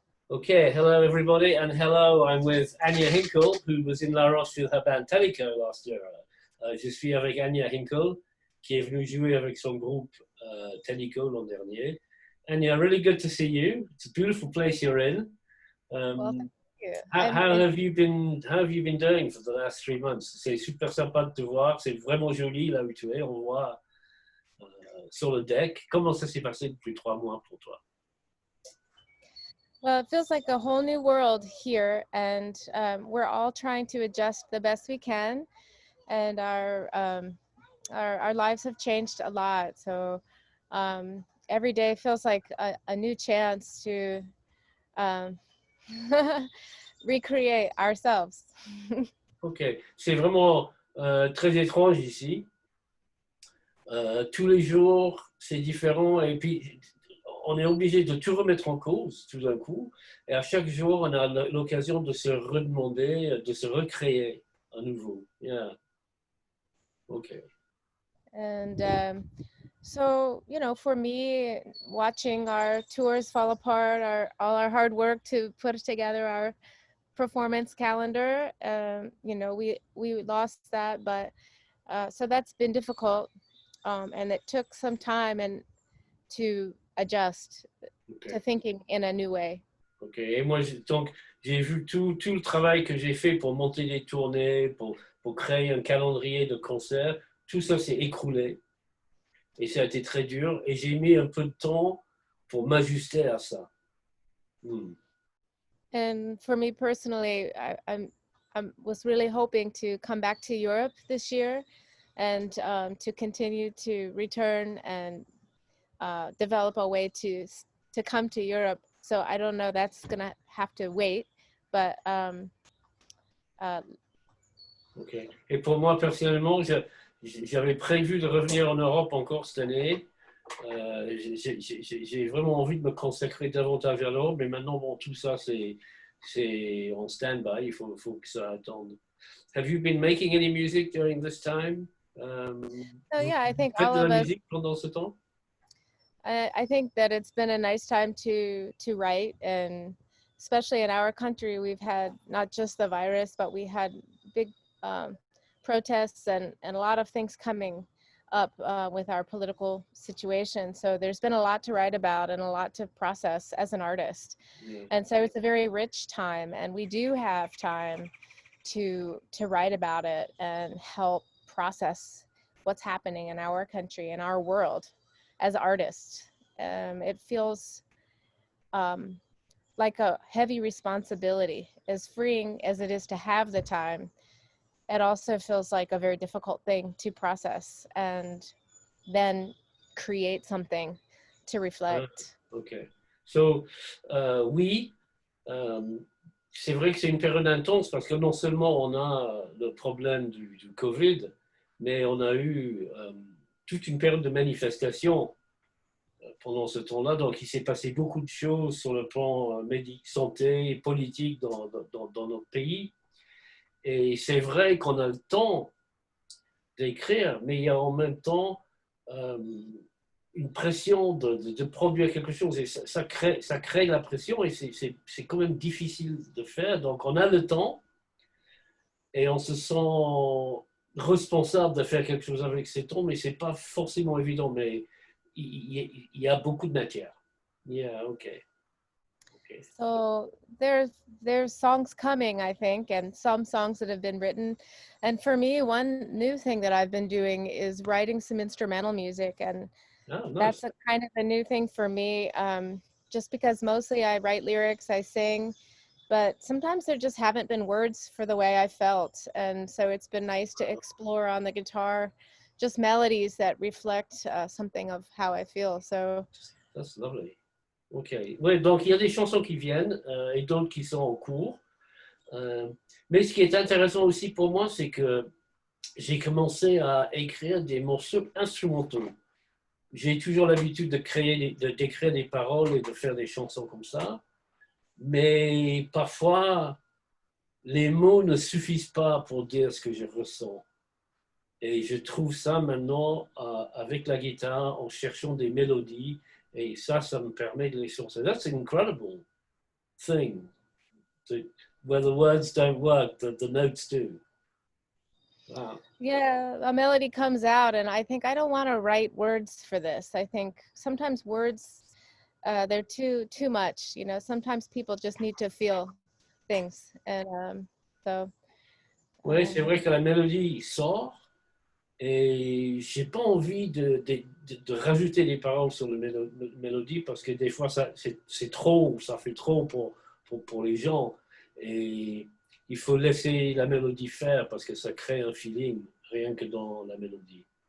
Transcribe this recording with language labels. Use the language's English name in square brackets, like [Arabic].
[English] Okay, hello everybody, and hello, I'm with Anya Hinkel, who was in La Roche with her band Teleco last year. [French] Je suis avec Anya Hinkel, qui est venue jouer avec son groupe Teleco l'an dernier. [English] Anya, really good to see you. It's a beautiful place you're in. Well, thank you. How have you been? How have you been doing for the last 3 months? C'est super sympa de te voir. C'est vraiment joli là où tu es. On voit sur le deck. Comment ça s'est passé depuis 3 mois pour toi? Well, it feels like a whole new world here, and we're all trying to adjust the best we can. And our lives have changed a lot. So every day feels like a new chance to um, recreate ourselves. [French] Ok, c'est vraiment très étrange ici. Tous les jours, c'est différent et puis on est obligé de tout remettre en cause tout d'un coup. Et à chaque jour, on a l'occasion de se redemander, de se recréer à nouveau. [English] Yeah. Ok. And so, you know, for me, watching our tours fall apart, all our hard work to put together our performance calendar, you know, we lost that, but so that's been difficult, and it took some time and to adjust to thinking in a new way. Ok. [French] Et moi, donc, j'ai vu tout le travail que j'ai fait pour monter des tournées, pour créer un calendrier de concerts. Tout ça s'est écroulé. Et ça a été très dur. Et j'ai mis un peu de temps pour m'ajuster à ça. [English] And for me personally, I was really hoping to come back to Europe this year and to continue to return and develop a way to come to Europe. So I don't know, that's gonna have to wait, but Ok. [French] Et pour moi personnellement, j'avais prévu de revenir en Europe encore cette année. J'ai vraiment envie de me consacrer davantage à l'Europe, mais maintenant, bon, tout ça, c'est en stand-by. Il faut que ça attende. [English] Have you been making any music during this time? so yeah, I think [French] Faites [English] all [French] de la [English] of us, [French] musique pendant ce temps? [English] I think that it's been a nice time to write, and especially in our country, we've had not just the virus, but we had big protests and a lot of things coming up with our political situation. So there's been a lot to write about and a lot to process as an artist. Yeah. And so it's a very rich time, and we do have time to write about it and help process what's happening in our country, in our world as artists. It feels like a heavy responsibility, as freeing as it is to have the time. It also feels like a very difficult thing to process and then create something to reflect. Ok. [French] So, oui, c'est vrai que c'est une période intense parce que non seulement on a le problème du Covid, mais on a eu toute une période de manifestation pendant ce temps-là. Donc, il s'est passé beaucoup de choses sur le plan santé et politique dans notre pays. Et c'est vrai qu'on a le temps d'écrire, mais il y a en même temps une pression de produire quelque chose. Et ça crée la pression et c'est quand même difficile de faire. Donc, on a le temps et on se sent responsable de faire quelque chose avec ces temps, mais ce n'est pas forcément évident. Mais il y a beaucoup de matière. [English] Yeah, okay. So there's songs coming, I think, and some songs that have been written. And for me, one new thing that I've been doing is writing some instrumental music, and nice. That's a kind of a new thing for me. Just because mostly I write lyrics, I sing, but sometimes there just haven't been words for the way I felt, and so it's been nice to explore on the guitar just melodies that reflect something of how I feel. So that's lovely. Ok. [French] Ouais, donc il y a des chansons qui viennent et d'autres qui sont en cours. Mais ce qui est intéressant aussi pour moi, c'est que j'ai commencé à écrire des morceaux instrumentaux. J'ai toujours l'habitude d'écrire des paroles et de faire des chansons comme ça. Mais parfois, les mots ne suffisent pas pour dire ce que je ressens. Et je trouve ça maintenant avec la guitare, en cherchant des mélodies. Et ça me permet de les sortir. [English] That's incredible. thing, where the words don't work, the notes do. Wow. Yeah, a melody comes out, and I think I don't want to write words for this. I think sometimes words, they're too much. You know, sometimes people just need to feel things, and so. [French] Oui, c'est vrai que la mélodie sort et j'ai pas envie de rajouter des paroles sur la mélodie parce que des fois c'est trop, ça fait trop pour les gens et il faut laisser la mélodie faire parce que ça crée un feeling rien que dans la mélodie.